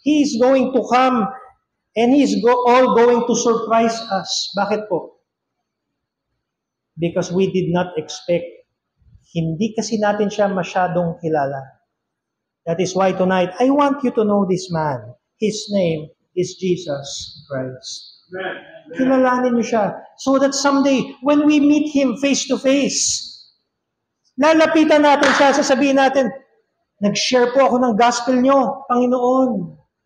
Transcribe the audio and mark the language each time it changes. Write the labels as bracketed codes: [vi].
[en] He is going to come and He is all going to surprise us. [tl] Bakit po? [en] Because we did not expect. [tl] Hindi kasi natin siya masyadong kilala. [en] That is why tonight, I want you to know this man. His name is Jesus Christ. [tl] Kilalanin niyo siya. [en] So that someday, when we meet Him face to face, [tl] lalapitan natin siya, sasabihin natin, "Nag-share po ako ng gospel niyo, Panginoon."